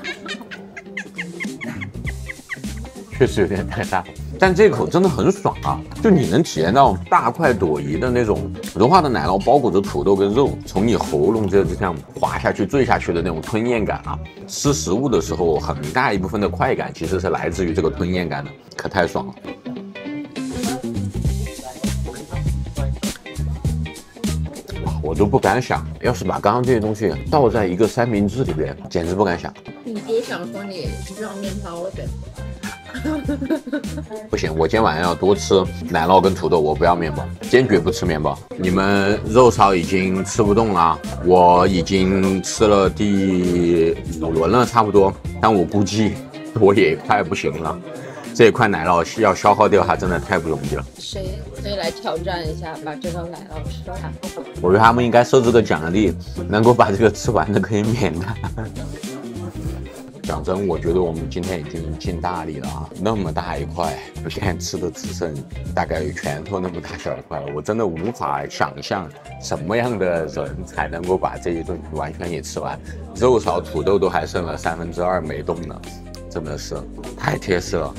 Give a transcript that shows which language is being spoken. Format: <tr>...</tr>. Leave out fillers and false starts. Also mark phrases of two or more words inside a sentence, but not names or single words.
<zh>確實有點太大，但這口真的很爽啊！就你能體驗到大塊朵頤的那種融化的奶酪包裹着土豆跟肉，從你喉嚨這樣滑下去、墜下去的那種吞嚥感啊！吃食物的時候，很大一部分的快感其實是來自於這個吞嚥感的，可太爽了！我都不敢想，要是把剛剛這些東西倒在一個三明治裡邊，簡直不敢想。你就想說你需要麵包了唄？不行，我今天晚上要多吃奶酪跟土豆，我不要麵包，堅決不吃麵包。你們肉燒已經吃不動了，我已經吃了第5輪了，差不多，但我估計我也快不行了。這塊奶酪要消耗掉它，真的太不容易了。誰可以來挑戰一下，把這個奶酪吃完？我覺得他們應該設置個獎勵，能夠把這個吃完的可以免的。講真，我覺得我們今天已經盡大力了啊！那麼大一塊，我現在吃的只剩大概有拳頭那麼大小一塊了，我真的無法想象什麼樣的人才能夠把這一頓完全給吃完。肉燒土豆都還剩了2/3沒動呢。真的是太貼實了！</zh>